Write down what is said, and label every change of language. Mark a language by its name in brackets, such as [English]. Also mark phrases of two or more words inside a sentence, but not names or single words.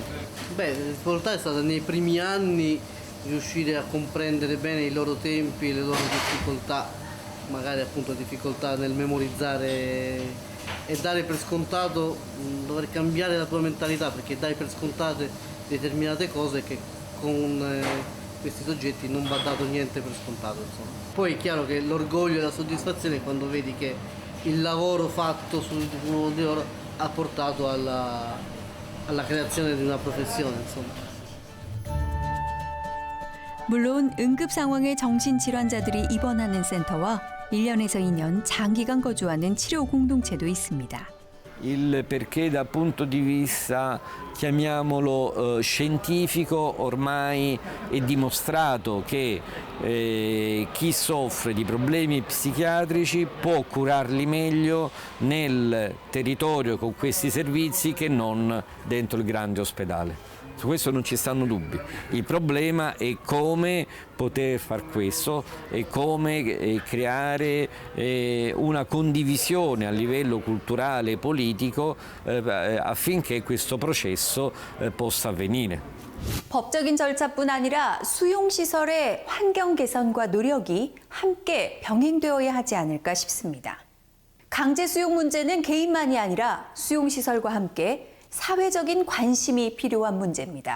[Italian] Beh, la difficoltà è stata nei primi anni riuscire a comprendere bene i loro tempi, le loro difficoltà, magari appunto difficoltà nel memorizzare e dare per scontato, dover cambiare la tua mentalità, perché dai per scontate determinate cose che con questi soggetti non va dato niente per scontato, insomma. Poi è chiaro che l'orgoglio e la soddisfazione è quando vedi che il lavoro fatto su uno di loro ha portato alla creazione di una professione, insomma. [Korean] 물론 응급 상황의 정신질환자들이 입원하는 센터와 1년에서 2년 장기간 거주하는 치료 공동체도 있습니다. [Italian] Il perché dal punto di vista, chiamiamolo scientifico, ormai è dimostrato che chi soffre di problemi psichiatrici può curarli meglio nel territorio con questi servizi che non dentro il grande ospedale. Su questo non ci stanno dubbi. Il problema è come poter far questo e come creare una condivisione a livello culturale e politico affinché questo processo possa avvenire. [Korean] 법적인 절차뿐 아니라 수용시설의 환경 개선과 노력이 함께 병행되어야 하지 않을까 싶습니다. 강제 수용 문제는 개인만이 아니라 수용시설과 함께 사회적인 관심이 필요한 문제입니다.